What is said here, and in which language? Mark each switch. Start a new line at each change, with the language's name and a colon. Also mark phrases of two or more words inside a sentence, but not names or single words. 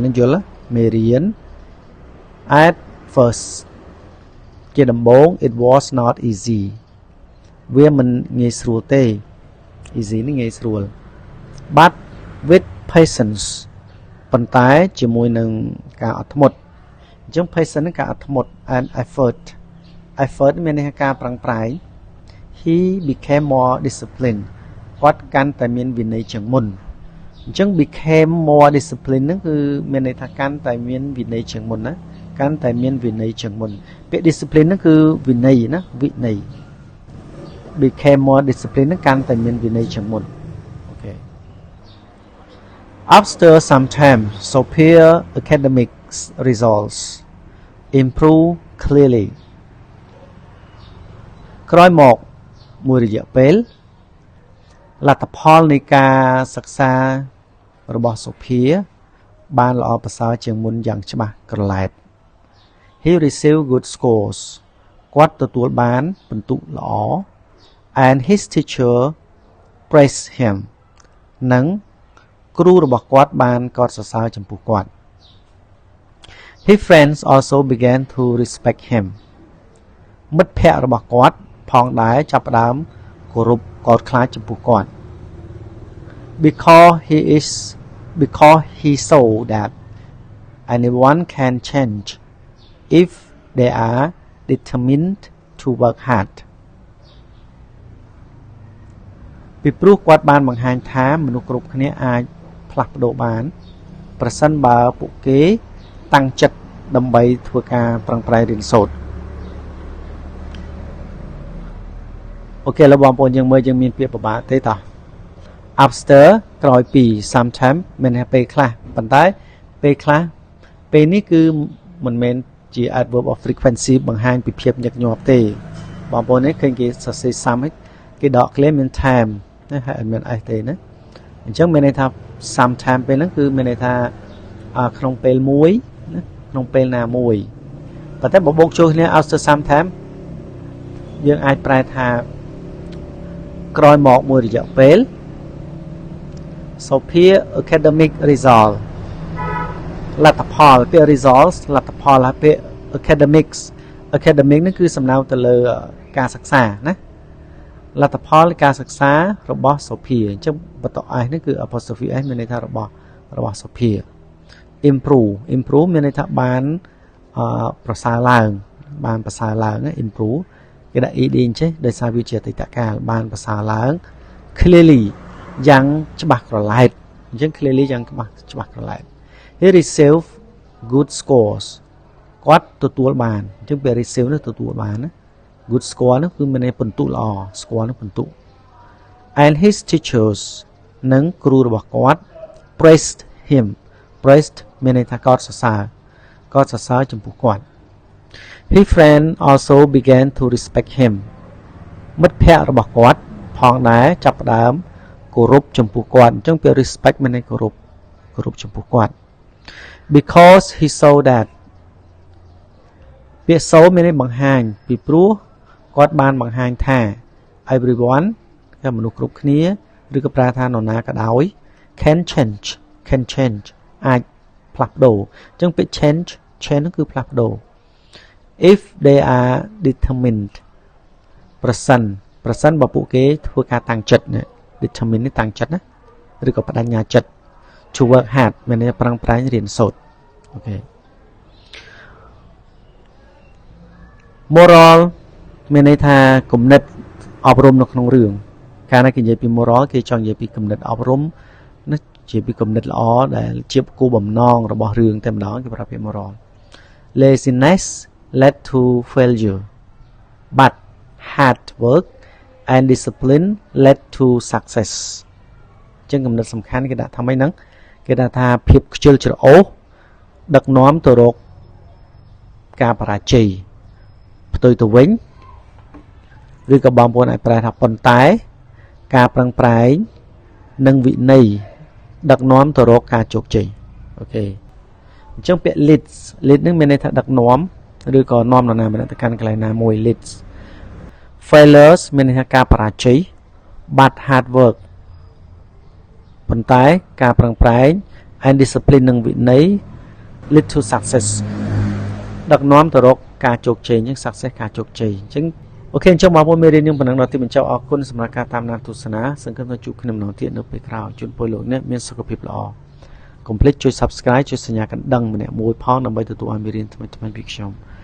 Khmer: យល់មេរៀន
English: at first
Khmer: ជាដំបូង
English: it was not easy
Khmer: វាមិនងាយស្រួលទេ easy នេះងាយស្រួល but
English: with patience
Khmer: ប៉ុន្តែជាមួយនឹងការអត់ធ្មត់ចឹង patient នឹងការអត់ធ្មត់
English: and effort
Khmer: មានន័យថាការប្រឹងប្រែង
English: he became more disciplined
Khmer: គាត់កាន់តែមានវិន័យជាងមុនអញ្ចឹង
English: became more disciplined
Khmer: ហ្នឹងគឺមានន័យថាកាន់តែមានវិន័យជាងមុនណាកាន់តែមានវិន័យជាងមុនពាក្យ discipline ហ្នឹងគឺវិន័យណាវិន័យ
English: became more disciplined
Khmer: ហ្នឹងកាន់តែមានវិន័យជាងមុនអូខេ
English: After some time superior academic results improve clearly
Khmer: ក្រោយមកមួយរយៈពេលលទ្ធផលនៃការសិក្សា របស់សុភាបានល្អប្រសើរជាងមុនយ៉ាងច្បាស់ក្រឡែត
English: He received good scores
Khmer: គាត់ទទួលបានពិន្ទុល្អ
English: and his teacher praised him
Khmer: និងគ្រូរបស់គាត់បានកោតសរសើរចំពោះគាត់
English: His friends also began to respect him
Khmer: មិត្តភ័ក្តិរបស់គាត់ផងដែរចាប់ផ្ដើមគោរពកោតខ្លាចចំពោះគាត់
English: because he saw that anyone can change if they are determined to work hard
Khmer: ពីព្រោះគាត់បានបង្ហាញថាមនុស្សគ្រប់គ្នាអាចផ្លាស់ប្ដូរបានប្រសិនបើពួកគេតាំងចិត្តដើម្បីធ្វើការប្រឹងប្រែងរៀនសូត្រ អូខេលោកបងប្អូនយើងមើលយើងមានពាក្យពិបាកទេតោះ after ក្រោយពី sometime មានន័យពេលខ្លះប៉ុន្តែពេល ខ្លះពេលនេះគឺមិនមែនជា
English: adverb of frequency
Khmer: បង្ហាញពីភាពញឹកញាប់ទេបងប្អូននេះឃើញគេសរសេរ some គេដក claim មាន time ណាហើយអត់មាន s ទេណាអញ្ចឹងមានន័យថា sometime ពេលហ្នឹងគឺមានន័យថាក្នុងពេលមួយណាក្នុងពេលណាមួយប៉ុន្តែបើបូកចូលគ្នា
English: after sometime
Khmer: យើងអាចប្រែថាក្រោយមកមួយរយៈពេល
English: superior academic result
Khmer: លទ្ធផលពាក្យ results លទ្ធផលហើយពាក្យ academics ហ្នឹងគឺសំដៅទៅលើការសិក្សាណាលទ្ធផលការសិក្សារបស់ Sophia អញ្ចឹងបន្ត s នេះគឺ
English: apostrophe s
Khmer: មានន័យថា របស់ Sophia improve មានន័យថាបានប្រសើរឡើងបានប្រសើរឡើង improve គេដាក់ ed អញ្ចឹងដោយសារវាជាអតីតកាលបានប្រសើរឡើង clearly យ៉ាង ច្បាស់ក្រឡែតអញ្ចឹង clearly យ៉ាងច្បាស់ក្រឡែត
English: he received good scores
Khmer: គាត់ទទួលបានអញ្ចឹងពេល receive នេះ ទទួលបានណា
English: good score
Khmer: នោះគឺមានន័យពិន្ទុល្អ score នោះពិន្ទុ
English: and his teachers
Khmer: និងគ្រូរបស់គាត់
English: praised him praised
Khmer: មានន័យថាកោតសរសើរចំពោះគាត់
English: his friend also began to respect him
Khmer: មិត្តភ័ក្តិរបស់គាត់ផងដែរចាប់ផ្ដើមគោរពចំពោះគាត់អញ្ចឹងពាក្យ respect មានន័យគោរពចំពោះគាត់
English: because he saw that
Khmer: ពាក្យ saw មានន័យបង្ហាញពីព្រោះគាត់បានបង្ហាញថា everyone គឺមនុស្សគ្រប់គ្នាឬក៏ប្រែថានរណាក៏ដោយ
English: can change
Khmer: អាចផ្លាស់ប្ដូរអញ្ចឹងពាក្យ change គឺផ្លាស់ប្ដូរ
English: if they are determined
Khmer: ប្រសិនបើពួកគេធ្វើការតាំងចិត្ត determined នេះតាំងចិត្តណាឬក៏បដិញ្ញាចិត្ត
English: to work hard
Khmer: មានន័យប្រឹងប្រែងរៀនសូត្រអូខេ moral មានន័យថាគំនិតអប់រំនៅក្នុងរឿងកាលណាគេនិយាយពី moral គេចង់និយាយពីគំនិតអប់រំណាជាពីគំនិតល្អដែលជាគោលបំណងរបស់រឿងតែម្ដងគេប្រើពាក្យ
English: moral laziness led to failure but hard work and discipline led to success
Khmer: ចឹងគំនិតសំខាន់គេដាក់ថាម៉េចហ្នឹងគេដាក់ថាភាពខ្ជិលច្រអូសដឹកនាំទៅរកកា របរាជ័យផ្ទុយទៅវិញឬក៏បងប្អូនអាចប្រែថាប៉ុន្តែការប្រឹងប្រែងនិងវិន័យដឹកនាំ ទៅរកការជោគជ័យអូខេអញ្ចឹងពាក្យ lead នឹងមានន័យថាដឹកនាំឬក៏នាំនរណា ម្នាក់ទៅកាន់កន្លែងណាមួយ
English: lead failures
Khmer: មានន័យថាការបរាជ័យ
English: but hard work
Khmer: ប៉ុន្តែការប្រឹងប្រែង
English: and discipline
Khmer: និងវិន័យ
English: lead to success
Khmer: ដឹកនាំទៅរកការជោគជ័យអញ្ចឹង success ការជោគជ័យអញ្ចឹងអូខេអញ្ចឹងបងប្អូនមេរៀនយើងប៉ុណ្ណឹងដល់ទីបញ្ចប់អរគុណសម្រាប់ការតាមដានទស្សនាសង្ឃឹមថាជួបគ្នាម្ដងទៀតនៅពេលក្រោយជូនពរលោកអ្នកមានសុខភាពល្អកុំភ្លេចជួយ Subscribe ជួយសញ្ញាកណ្ដឹងម្នាក់មួយផងដើម្បីទទួលឲ្យមេរៀនថ្មីៗពីខ្ញុំ